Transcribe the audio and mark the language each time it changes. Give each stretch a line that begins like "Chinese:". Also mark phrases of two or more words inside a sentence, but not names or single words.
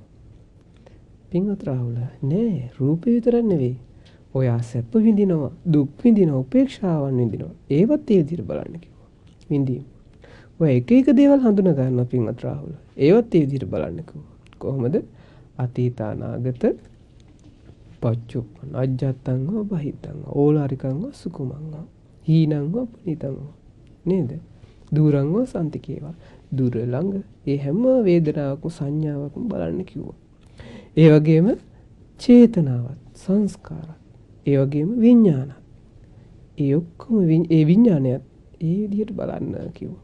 Sinhala: පින්වත් රාහුල නෑ රූපේ විතරක් නෙවෙයි. ඔයා සැප විඳිනවා, දුක් විඳිනවා, උපේක්ෂාවන් විඳිනවා. ඒවත් ඒ විදිහට බලන්න කිව්වා. විඳීම්. ඔය එක එක දේවල් හඳුනා ගන්නවා පින්වත් රාහුල. ඒවත් ඒ විදිහට බලන්නකෝ. කොහොමද?
Pali: අතීත අනාගත පච්චුප්පන අජ්ජත්තං වා බහිත්තං වා ඕලාරිකං වා සුකුමං වා හීනං වා පුනිතං වා නේද? දුරං වා සම්තිකේවා.
Sinhala: දුර ළඟ ඒ හැම වේදනාවක්ම සංඥාවක්ම බලන්න කිව්වා. ඒ වගේම චේතනාවත් සංස්කාරත් ඒ වගේම විඥානත් ඒ ඔක්කොම ඒ විඥානයත් ඒ විදිහට බලන්න කිව්වා.